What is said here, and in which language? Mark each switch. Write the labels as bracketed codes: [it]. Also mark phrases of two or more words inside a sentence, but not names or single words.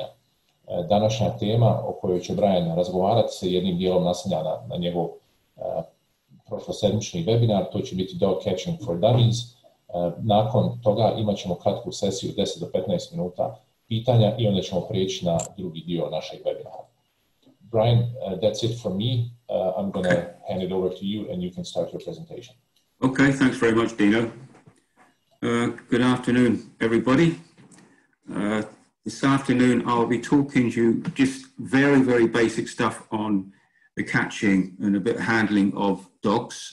[bs] Današnja tema o kojoj će Brian razgovarati se jednim dijelom naslanja na njegov prošlosedmični webinar, to će biti Dog Catching for Dummies. Nakon toga imat ćemo kratku sesiju 10 do 15 minuta pitanja i onda ćemo prijeći na drugi dio našeg webinara. [en] Brian, that's it from me. I'm going to hand it over to you and you can start your presentation. Okay, thanks very much, Dino. Good afternoon, everybody. This afternoon I'll be talking to you just very, very basic stuff on the catching and a bit of handling of dogs.